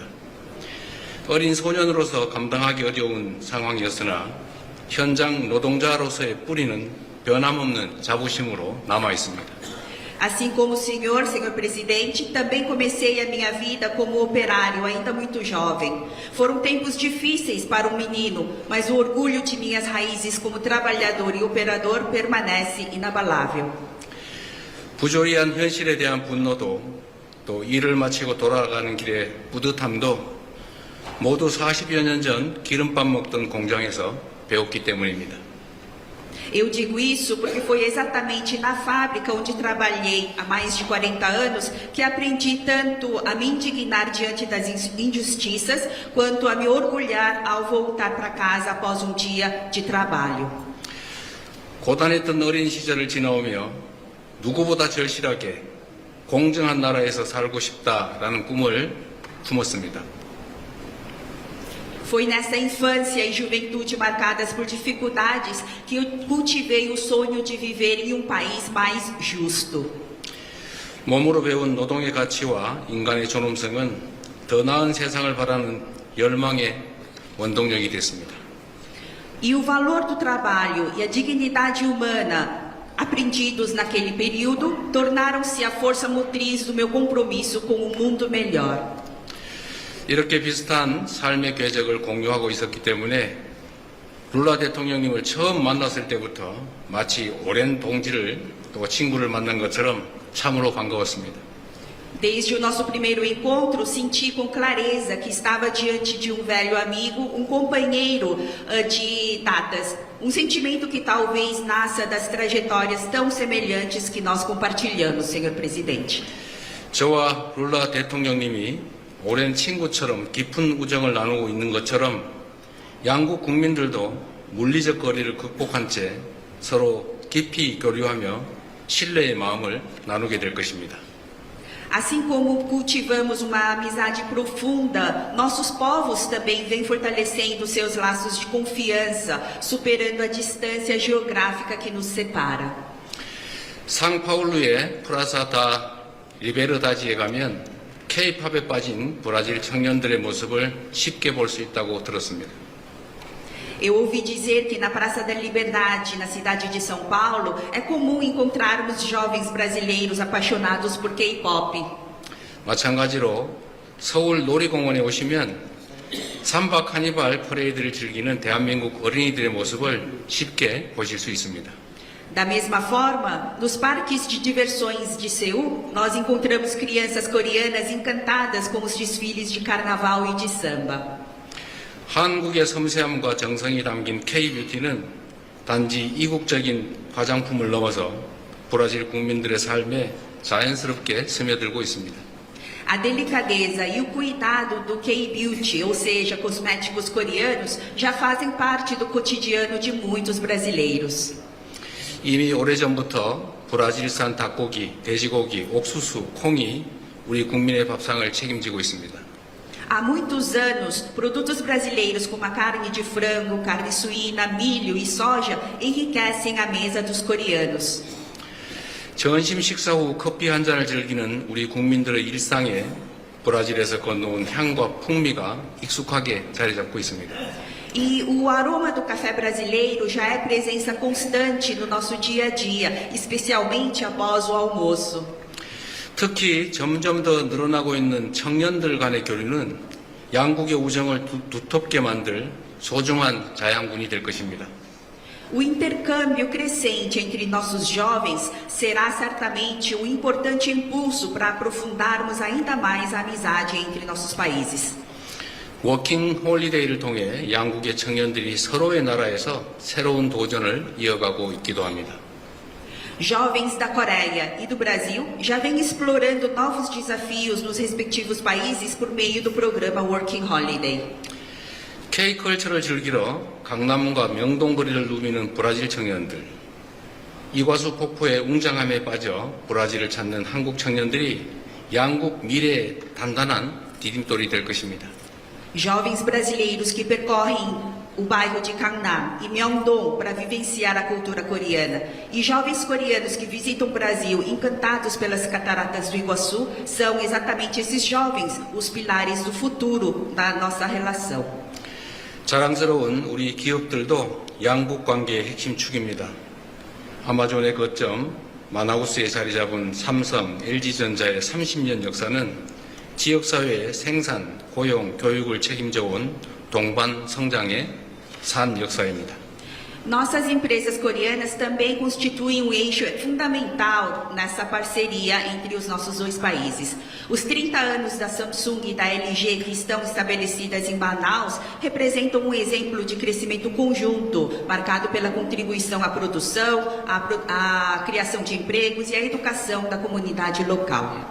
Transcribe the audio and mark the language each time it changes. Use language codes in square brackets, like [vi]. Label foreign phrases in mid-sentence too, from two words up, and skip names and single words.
[ko] 어린 소년으로서 감당하기 어려운 상황이었으나 현장 노동자로서의 뿌리는 변함없는 자부심으로 남아 있습니다. [pt] Assim como o senhor presidente, também comecei a minha vida como operário, ainda muito jovem. Foram tempos difíceis para um menino, mas o orgulho de minhas raízes como trabalhador e operador permanece inabalável. [ko] 부조리한 현실에 대한 분노도 또 일을 마치고 돌아가는 길의 뿌듯함도 모두 40여 년 전 기름밥 먹던 공장에서 배웠기 때문입니다. [pt] Eu digo isso porque foi exatamente na fábrica onde trabalhei há mais de 40 anos que aprendi tanto a me indignar diante das injustiças quanto a me orgulhar ao voltar para casa após um dia de trabalho. [ko] 고단했던 어린 시절을 지나오며 누구보다 절실하게 공정한 나라에서 살고 싶다라는 꿈을 품었습니다. [pt] Foi nessa infância e juventude marcadas por dificuldades que eu cultivei o sonho de viver em um país mais justo. [ko] 몸으로 배운 노동의 가치와 인간의 존엄성은 더 나은 세상을 바라는 열망의 원동력이 됐습니다. [pt] E o valor do trabalho e a dignidade humana aprendidos naquele período tornaram-se a força motriz do meu compromisso com um mundo melhor. [ko] 이렇게 비슷한 삶의 궤적을 공유하고 있었기 때문에 룰라 대통령님을 처음 만났을 때부터 마치 오랜 동지를 또 친구를 만난 것처럼 참으로 반가웠습니다. [pt] Desde o nosso primeiro encontro, senti com clareza que estava diante de um velho amigo, um companheiro de datas. Um sentimento que talvez nasça das trajetórias tão semelhantes que nós compartilhamos, senhor presidente. [ko] 저와 룰라 대통령님이 오랜 친구처럼 깊은 우정을 나누고 있는 것처럼 양국 국민들도 물리적 거리를 극복한 채 서로 깊이 교류하며 신뢰의 마음을 나누게 될 것입니다. [pt] Assim como cultivamos uma amizade profunda, nossos povos também vêm fortalecendo seus laços de confiança, superando a distância geográfica que nos separa. [ko] 상파울루의 프라사 다 리베르다지에 가면 K-팝에 빠진 브라질 청년들의 모습을 쉽게 볼 수 있다고 들었습니다. [pt] Eu ouvi dizer que na Praça da Liberdade, na cidade de São Paulo, é comum encontrarmos jovens brasileiros apaixonados por K-pop. [ko] 마찬가지로 서울 놀이공원에 오시면 삼바 카니발 퍼레이드를 즐기는 대한민국 어린이들의 모습을 쉽게 보실 수 있습니다. [pt] Da mesma forma, nos parques de diversões de Seul, nós encontramos crianças coreanas encantadas com os desfiles de carnaval e de samba. [ko] 한국의 섬세함과 정성이 담긴 K-뷰티는 단지 이국적인 화장품을 넘어서 브라질 국민들의 삶에 자연스럽게 스며들고 있습니다. [pt] A delicadeza e o cuidado do K-beauty, ou seja, cosméticos coreanos, já fazem parte do cotidiano de muitos brasileiros. [ko] 이미 오래전부터 브라질산 닭고기, 돼지고기, 옥수수, 콩이 우리 국민의 밥상을 책임지고 있습니다. [pt] Há muitos anos, produtos brasileiros como a carne de frango, carne suína, milho e soja enriquecem a mesa dos coreanos. [ko] 점심 식사 후 커피 한 잔을 즐기는 우리 국민들의 일상에 브라질에서 건너온 향과 풍미가 익숙하게 자리 잡고 있습니다. [pt] E o aroma do café brasileiro já é presença constante no nosso dia a dia, especialmente após o almoço. [ko] 특히 점점 더 늘어나고 있는 청년들 간의 교류는 양국의 우정을 두텁게 만들 소중한 자양분이 될 것입니다. [pt] O intercâmbio crescente entre nossos jovens será certamente um importante impulso para aprofundarmos ainda mais a amizade entre nossos países. [ko] 워킹 홀리데이를 통해 양국의 청년들이 서로의 나라에서 새로운 도전을 이어가고 있기도 합니다. [pt] Jovens da Coreia e do Brasil já vêm explorando novos desafios nos respectivos países por meio do programa Working Holiday. [ko] K컬처를 즐기러 강남과 명동거리를 누비는 브라질 청년들, 이과수 폭포의 웅장함에 빠져 브라질을 찾는 한국 청년들이 양국 미래의 단단한 디딤돌이 될 것입니다. [pt] Jovens brasileiros que percorrem o bairro de Gangnam e Myeongdong para vivenciar a cultura coreana e jovens coreanos que visitam o Brasil encantados pelas cataratas do Iguaçu são exatamente esses jovens os pilares do futuro da nossa relação. [ko] 자랑스러운 우리 기업들도 양국 관계의 핵심 축입니다. 아마존의 거점 마나우스에 자리 잡은 삼성, LG전자의 30년 역사는 지역사회의 생산, 고용, 교육을 책임져 온 동반 성장의 산 역사입니다. [pt] Nossas empresas coreanas também constituem um eixo fundamental nessa parceria entre os nossos dois países. Os 30 anos da Samsung e da LG que estão estabelecidas em Manaus representam um exemplo de crescimento conjunto, marcado pela contribuição à produção, à criação de empregos e à educação da comunidade local.